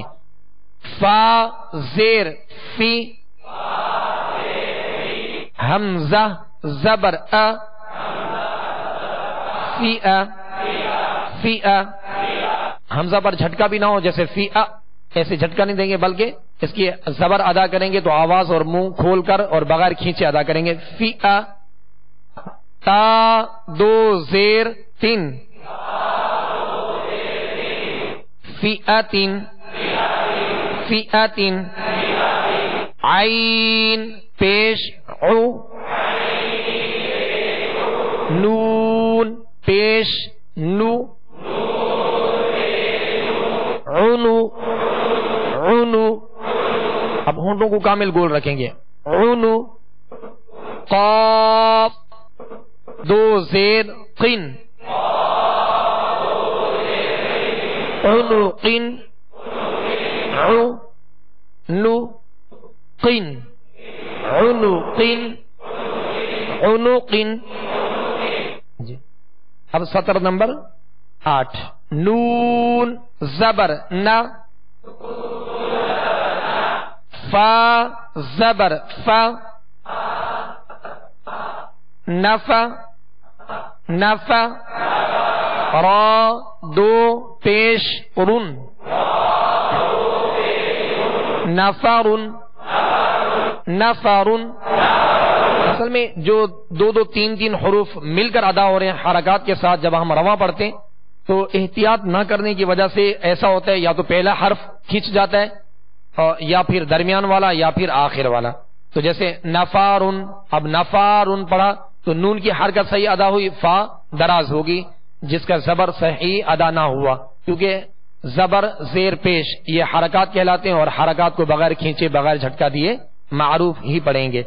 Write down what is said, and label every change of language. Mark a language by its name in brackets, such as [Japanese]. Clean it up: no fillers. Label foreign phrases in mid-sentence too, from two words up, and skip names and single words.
[Urdu] فا زیر فی، حمزہ زبر ا، فی ا فی ا. حمزہ پر جھٹکا بھی نہ ہو، جیسے فی ا ایسے جھٹکا نہیں دیں گے بلکہ اس کی زبر ادا کریں گے تو آواز اور منہ کھول کر اور بغیر کھینچے ادا کریں گے. فی ا. تا دو زیر تین، فئاتن فئاتن. عین پیش عو، نون پیش نو، عنو عنو. اب ہونٹوں کو کامل گول رکھیں گے. عنو. قاف دو زیر قن، عنو قن عو نو قن، عنو قن عنو قن. جی. اب سطر نمبر 8. نون زبر نا، فا زبر فا، نفا نفا. را دو پیش رن، نفرن نفرن. اصل میں جو دو تین حروف مل کر ادا ہو رہے ہیں حرکات کے ساتھ، جب ہم رواں پڑھتے ہیں تو احتیاط نہ کرنے کی وجہ سے ایسا ہوتا ہے یا تو پہلا حرف کھینچ جاتا ہے یا پھر درمیان والا یا پھر آخر والا. تو جیسے نفارن، اب نفارن پڑھا تو نون کی حرکت صحیح ادا ہوئی، فا دراز ہوگی جس کا زبر صحیح ادا نہ ہوا، کیونکہ زبر زیر پیش یہ حرکات کہلاتے ہیں اور حرکات کو بغیر کھینچے بغیر جھٹکا دیے معروف ہی پڑھیں گے.